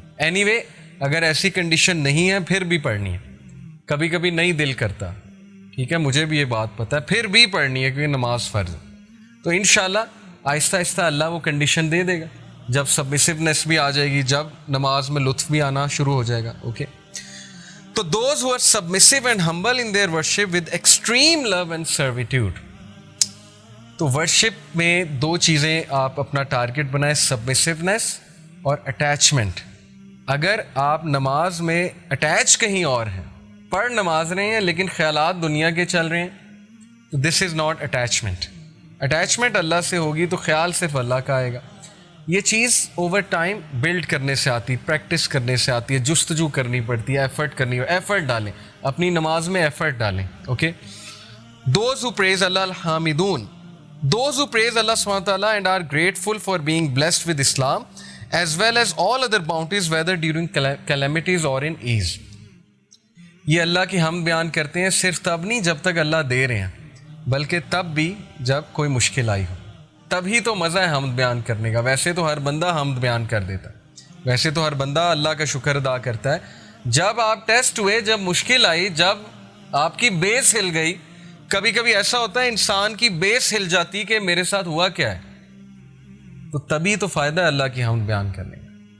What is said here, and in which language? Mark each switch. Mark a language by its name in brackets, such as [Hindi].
[Urdu] Any way اگر ایسی condition نہیں ہے پھر بھی پڑھنی ہے. کبھی کبھی نہیں دل کرتا, ٹھیک ہے, مجھے بھی یہ بات پتہ ہے, پھر بھی پڑھنی ہے کیونکہ نماز فرض ہے. تو انشاءاللہ آہستہ آہستہ اللہ وہ کنڈیشن دے دے گا, جب سبمسیونیس بھی آ جائے گی, جب نماز میں لطف بھی آنا شروع ہو جائے گا. [English] Okay, تو those who are submissive and humble in their worship with extreme love and servitude. [Urdu] تو ورشپ میں دو چیزیں آپ اپنا ٹارگٹ بنائیں, سبمسیونیس اور اٹیچمنٹ. اگر آپ نماز میں اٹیچ کہیں اور ہیں, پڑھ نماز رہے ہیں لیکن خیالات دنیا کے چل رہے ہیں, تو [English] This is not attachment. [Urdu] اٹیچمنٹ اللہ سے ہوگی تو خیال صرف اللہ کا آئے گا. یہ چیز اوور ٹائم بلڈ کرنے سے آتی، پریکٹس کرنے سے آتی ہے، جستجو کرنی پڑتی ہے، ایفرٹ کرنی ہو، ایفرٹ ڈالیں اپنی نماز میں، ایفرٹ ڈالیں. Okay. [English] Those who praise Allah al-Hamidun, those who praise Allah subhanahu wa ta'ala and are grateful for being blessed with Islam as well as all other bounties whether during calamities or in ease. [Urdu] یہ اللہ کی حمد بیان کرتے ہیں صرف تب نہیں جب تک اللہ دے رہے ہیں، بلکہ تب بھی جب کوئی مشکل آئی ہو، تبھی تو مزہ ہے حمد بیان کرنے کا. ویسے تو ہر بندہ حمد بیان کر دیتا ہے، ویسے تو ہر بندہ اللہ کا شکر ادا کرتا ہے. جب آپ ٹیسٹ ہوئے، جب مشکل آئی، جب آپ کی بیس ہل گئی، کبھی کبھی ایسا ہوتا ہے انسان کی بیس ہل جاتی کہ میرے ساتھ ہوا کیا ہے، تو تبھی تو فائدہ ہے اللہ کی حمد بیان کرنے کا.